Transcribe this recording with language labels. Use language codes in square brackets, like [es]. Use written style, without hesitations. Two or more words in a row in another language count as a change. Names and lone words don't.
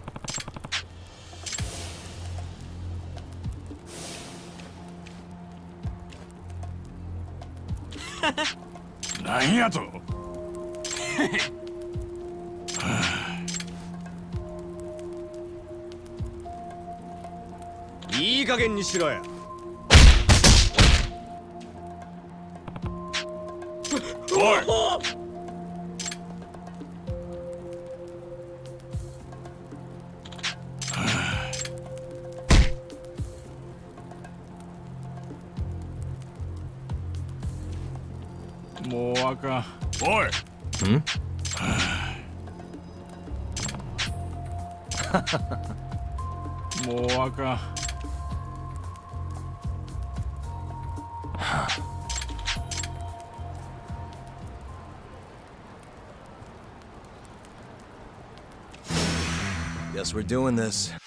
[id] Nanya tuh. [ja] いい加減にしろよ。おい。もうあかん。おい。もうあかん。 [en] Guess we're doing this.